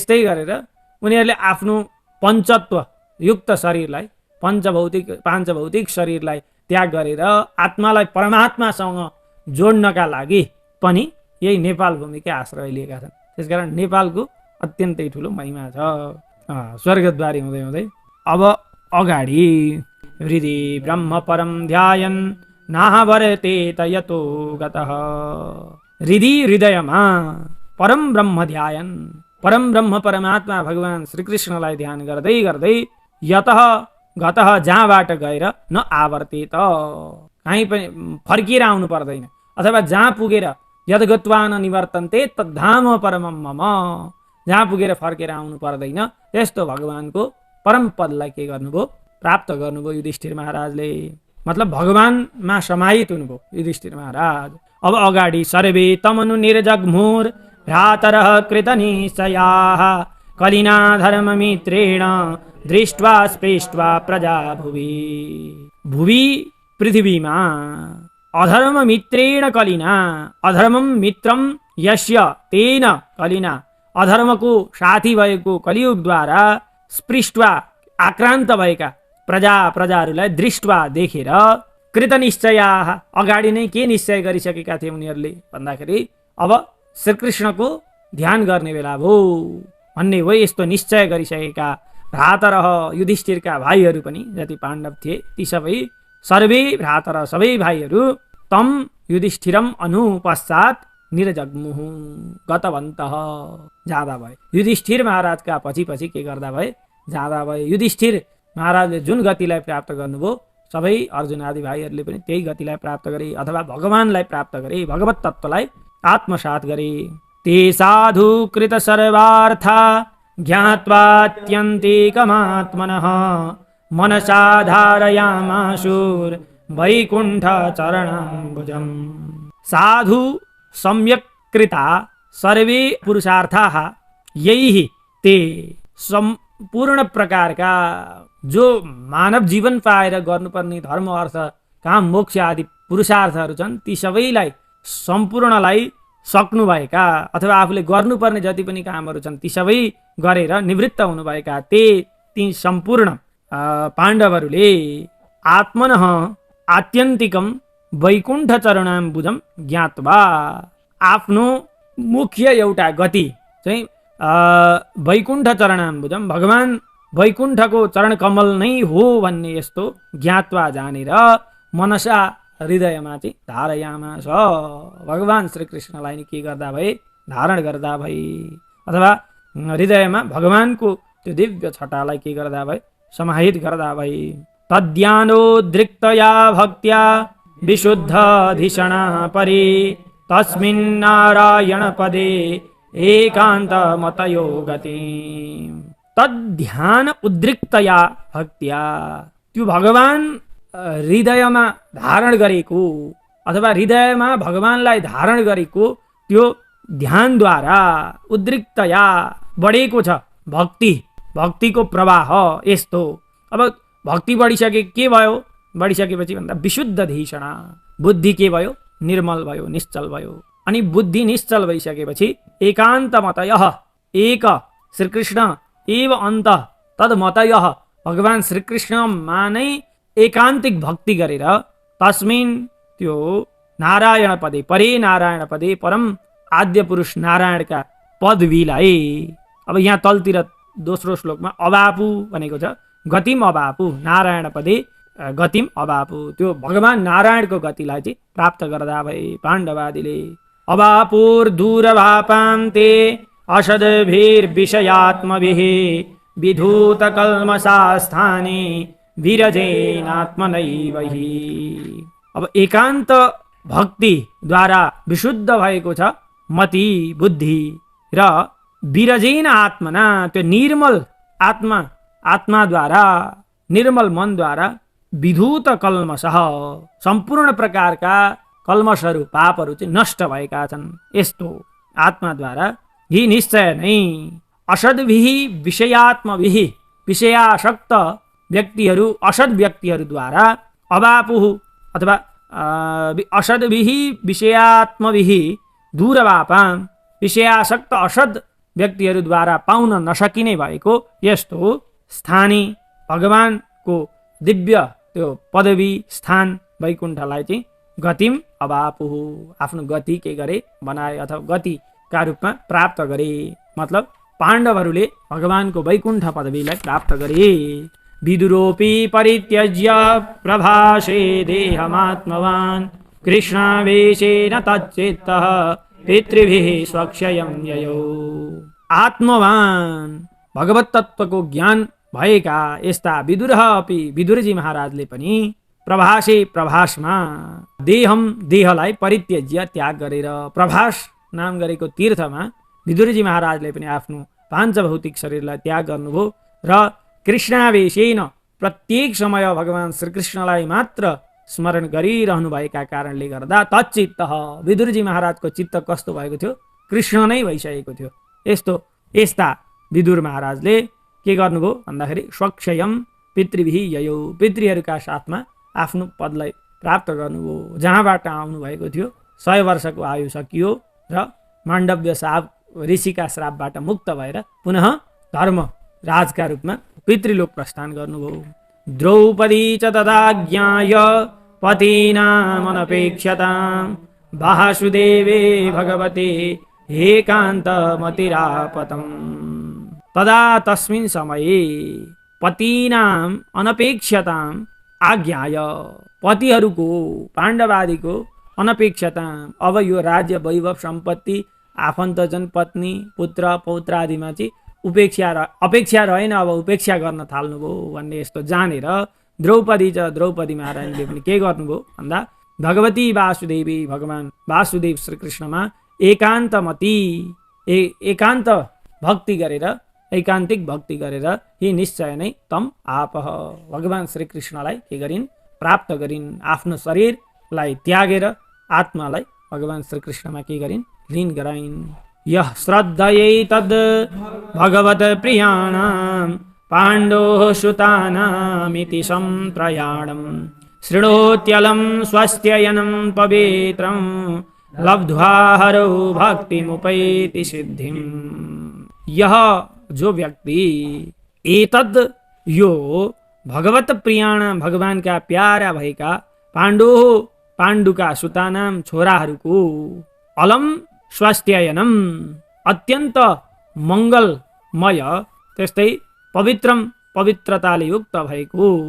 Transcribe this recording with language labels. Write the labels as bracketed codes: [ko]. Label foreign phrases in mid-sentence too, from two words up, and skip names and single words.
[ne] त्यस्तै गरेर उनीहरूले आफ्नो पञ्चत्व युक्त शरीरलाई पाञ्चभौतिक शरीरलाई त्याग गरेर आत्मालाई परमात्मासँग जोड्नका लागि पनि यही नेपाल भूमिकै आश्रय लिएका छन्। त्यसकारण नेपालको अत्यन्तै ठुलो महिमा छ। स्वर्गद्वारी हुँदै हुँदै अब अगाडि [sa] हृदि ब्रह्म परम ध्यायन् नाहवरते तयतो गतः। [ne] हृदयमा [sa] परम ब्रह्म ध्यायन्, [ne] परम ब्रह्म परमात्मा भगवान श्रीकृष्णलाई ध्यान गर्दै गर्दै [sa] यतः गतः [ne] जहाँबाट गएर [sa] न आवर्तेत [ne] कहीँ पनि फर्किएर आउनु पर्दैन, अथवा जहाँ पुगेर [sa] यद गत्वा न निवर्तन्ते तद्धाम परमं मम, [ne] जहाँ पुगेर फर्केर आउनु पर्दैन, यस्तो भगवानको परम पदलाई के गर्नुभयो, प्राप्त गर्नुभयो युधिष्ठिर महाराजले। मतलब भगवानमा समाहित हुनुभयो युधिष्ठिर महाराज। अब अगाडि [sa] सर्वे तमनु निर्जग्मुर भ्रातरः कृतनिश्चयाः कलिना धर्ममित्रेण दृष्ट्वा स्पृष्ट्वा प्रजा भुवि पृथ्वीमा अधर्ममित्रेण कलिना, अधर्मम मित्रम यस्य तेन कलिना, [ne] अधर्मको साथी भएको कलियुगद्वारा स्पृष्ट्वा आक्रान्त भएका प्रजाहरूलाई दृष्ट्वा देखेर कृतनिश्चयाः अगाडि नै के निश्चय गरिसकेका थिए उनीहरूले भन्दाखेरि अब श्रीकृष्णको ध्यान गर्ने बेला भो भन्ने हो। यस्तो निश्चय गरिसकेका भ्रातरः युधिष्ठिरका भाइहरू पनि जति पाण्डव थिए ती सबै [sa] सर्वे भ्रातर [ne] सबै भाइहरू [sa] तम युधिष्ठिरम अनुपश्चात निर्जग्मुः गतवन्तः [ne] जाँदा भए। युधिष्ठिर महाराजका पछि पछि के गर्दा भए, जाँदा भए। युधिष्ठिर महाराजले जुन गतिलाई प्राप्त गर्नुभयो सबै अर्जुन आदि भाइहरूले पनि त्यही गतिलाई प्राप्त गरे, अथवा भगवानलाई प्राप्त गरे, भगवत तत्त्वलाई आत्मसात गरे। [sa] ते साधु कृत सर्वार्था ज्ञात्वात्यन्तिकमात्मनः मनसा धारयामाशुर वैकुण्ठ चरणाम्बुजम्। साधु सम्यक् कृता सर्वे पुरुषार्थाः [ne] यही ते सम्पूर्ण प्रकारका जो मानव जीवन पाएर गर्नुपर्ने धर्म अर्थ काम मोक्ष आदि पुरुषार्थहरू छन् ती सबैलाई सम्पूर्णलाई सक्नुभएका अथवा आफूले गर्नुपर्ने जति पनि कामहरू छन् ती सबै गरेर निवृत्त हुनुभएका ती सम्पूर्ण पाण्डवहरूले [sa] आत्मनः आत्यन्तिकम वैकुण्ठ चरणाम्बुजम ज्ञात्वा [ne] आफ्नो मुख्य एउटा गति चाहिँ [sa] वैकुण्ठ चरणाम्बुजम [ne] भगवान वैकुण्ठको चरण कमल नै हो भन्ने यस्तो ज्ञात्वा जानेर मनसा हृदयमा चाहिँ धारयामास भगवान श्रीकृष्णलाई के गर्दा भए, धारण गर्दा भए, अथवा हृदयमा भगवानको त्यो दिव्य छटालाई के गर्दा भए, समाहित गर्दा भए। [sa] तद्यानोद्रिक्तया भक्त्या विशुद्ध धिषणा परे तस्मिन् नारायण पदे एकान्त मतयो गति। तद्ध्यान उद्रिक्तया भक्त्या [ne] त्यो भगवान हृदयमा धारण गरेको अथवा हृदयमा भगवानलाई धारण गरेको त्यो ध्यानद्वारा उद्रिक्तया बढेको छ भक्तिको प्रवाह यस्तो। अब भक्ति बढिसके के भयो, बढिसकेपछि भन्दा [sa] विशुद्ध धिषणा [ne] बुद्धि के भयो, निर्मल भयो, निश्चल भयो। अनि बुद्धि निश्चल भइसकेपछि [sa] एकान्त मतयः एक श्रीकृष्ण एव अन्त तद्मतयः [ne] भगवान श्रीकृष्णमा नै एकान्तिक भक्ति गरेर तस्मिन् त्यो [sa] नारायण पदे परे नारायण पदे [ne] परम आद्य पुरुष नारायणका पदवीलाई अब यहाँ तलतिर दोस्रो श्लोकमा अबापु भनेको छ, [sa] गतिम अबापु नारायण पदे गतिम अबापु [ne] त्यो भगवान नारायणको गतिलाई चाहिँ प्राप्त गर्दा भए पाण्डवादीले। [sa] अबापुर्दूरभापान्ते असद्भिर्विषयात्मभिः विधूतकल्मषास्थाने विरजेनात्मनैव हि। [ne] अब एकान्त भक्तिद्वारा विशुद्ध भएको छ मति बुद्धि र [sa] विरजेन आत्मना [ne] त्यो निर्मल आत्माद्वारा निर्मल मनद्वारा [sa] विधूत कल्मषः [ne] सम्पूर्ण प्रकारका कल्मषहरू पापहरू चाहिँ नष्ट भएका छन्। यस्तो आत्माद्वारा यी निश्चय नै [sa] असद्भिः विषयात्मभिः [ne] विषयासक्त व्यक्तिहरू असद व्यक्तिहरूद्वारा अबापुः अथवा [sa] असद्भिः विषयात्मभिः दूरवापां [ne] विषयासक्त असद व्यक्तिहरूद्वारा पाउन नसकिने भएको यस्तो स्थानी भगवानको दिव्य त्यो पदवी स्थान वैकुण्ठलाई चाहिँ [sa] गतिम अवापुहु [ne] आफ्नो गति के गरे बनाए अथवा गतिका रूपमा प्राप्त गरे। मतलब पाण्डवहरूले भगवानको वैकुण्ठ पदवीलाई प्राप्त गरे। [sa] विदुरोपि परित्यज्य प्रभासे देहमात्मवान् कृष्णावेशेन तच्चित्तः पितृभिः स्वक्षयं ययौ। [ne] आत्मवान भगवत तत्त्वको ज्ञान भएका यस्ता [sa] विदुरः अपि [ne] विदुरजी महाराजले पनि प्रभासे प्रभासमा देहलाई परित्यज्य त्याग गरेर प्रभास नाम गरेको तीर्थमा विदुरजी महाराजले पनि आफ्नो पाञ्चभौतिक शरीरलाई त्याग गर्नुभयो र कृष्णावेशेन प्रत्येक समय भगवान श्रीकृष्णलाई मात्र स्मरण गरिरहनु भएका कारणले गर्दा तच्चित्त विदुरजी महाराजको चित्त कस्तो भएको थियो? कृष्ण नै भइसकेको थियो। यस्ता विदुर महाराजले के गर्नुभयो भन्दाखेरि [sa] स्वक्षयम पितृभिः ययौ [ne] पितृहरूका साथमा आफ्नो पदलाई प्राप्त गर्नुभयो। जहाँबाट आउनु भएको थियो 100 वर्षको आयु सकियो र माण्डव्य साप ऋषिका श्रापबाट मुक्त भएर पुनः धर्म राजका रूपमा पितृलोक प्रस्थान गर्नुभयो। [sa] द्रौपदी च तदाज्ञाय पतीनामनपेक्षतां वासुदेवे भगवते एकान्तमतिरापतम्। तदा तस्मिन् समये पतीनाम अनपेक्षताम आज्ञाय [ne] पतिहरूको पाण्डवादीको अनपेक्षताम अब यो राज्य वैभव सम्पत्ति आफन्तजन पत्नी पुत्र पौत्रादिमा चाहिँ अपेक्षा रहेन, अब उपेक्षा गर्न थाल्नुभयो भन्ने यस्तो जानेर द्रौपदी महारानीले पनि के गर्नुभयो भन्दा भगवती वासुदेवी भगवान वासुदेव श्रीकृष्णमा एकान्त एकान्तिक भक्ति गरेर यी निश्चय नै [sa] तम आपह [ne] भगवान श्रीकृष्णलाई के गरिन् प्राप्त गरिन्। आफ्नो शरीरलाई त्यागेर आत्मालाई भगवान श्रीकृष्णमा के गरिन् लीन गराइन्। [sa] यः श्रद्धयै तद् भगवत प्रियाणां पाण्डोः सुतानामिति सम्प्रयाणं शृणोत्यलं स्वस्त्ययनं पवित्रं लब्ध्वा हरौ भक्तिमुपैति सिद्धिम्। [ne] यह जो व्यक्ति एतद् यो [sa] भगवत प्रियाणां [ne] भगवानका प्यारा भएका पाण्डुका सुतानां छोराहरूको [sa] अलम स्वास्थ्ययनम [ne] अत्यन्त मङ्गलमय त्यस्तै पवित्रताले युक्त भएको